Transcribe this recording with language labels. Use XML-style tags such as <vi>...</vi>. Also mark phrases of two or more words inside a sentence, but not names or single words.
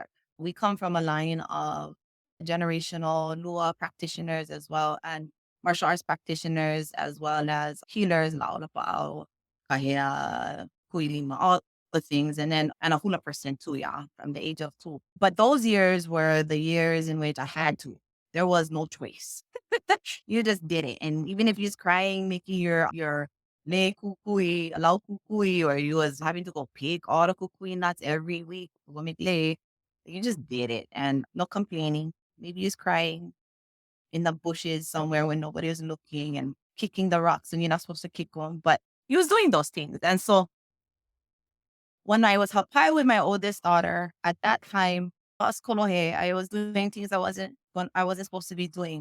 <en>We come from a line of generational Lua practitioners as well, and martial arts practitioners, as well as healers,</en> <haw>laolapao, kahea, kuilima,</haw> <en>all the things, and then and a hula person too, yeah, from the age of 2. But those years were the years in which I had to. There was no choice. You just did it. And even if you're crying, making your</en> <haw>le kukui, lau kukui,</haw> <en>or you was having to go pick all the kukui nuts every week, go make le, you just did it. And no complaining. Maybe you're crying in the bushes somewhere when nobody was looking and kicking the rocks and you're not supposed to kick them. But you was doing those things. And so when I was hapai with my oldest daughter, at that time, as kolohe, I was doing things I wasn't supposed to be doing.</en>